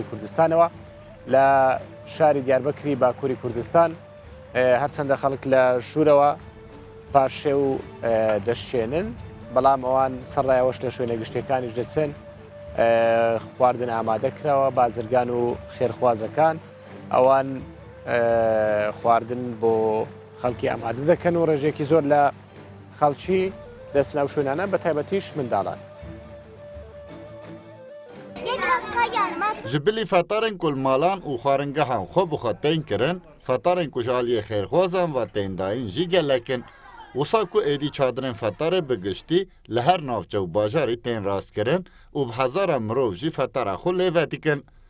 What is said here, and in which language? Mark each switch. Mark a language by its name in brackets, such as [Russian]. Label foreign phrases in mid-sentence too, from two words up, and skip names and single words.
[Central Kurdish] کوردستانەوە لە شاری دیاربەکری باکووری کوردستان هەرچەندە خەڵک لە ژوورەوە پاشێ و دەشتێنن بەڵام ئەوان سەرڕایەوەش لە شوێنە گشتەکانیش دەچێن خواردن ئامادەکراوە بازرگان و خێرخوازەکان ئەوان خواردن بۆ خەڵکی ئامادە دەکەن و ڕێژێکی زۆر لە خەڵکی دەست ناو شوێنانە بە تایبەتیش منداڵان [Kurdish] ji bilî fetarên kulmalan û xwaringehan xwe bi xwe tên kirin fetarên ku ji aliyê xêrxwazan ve têndayîn jî gelekin wisa ku êdî çadırên fetarê bi giştî li her navçe û bajarî tên rastkirin û bi hezara mirov jî fetara xwe lêve dikin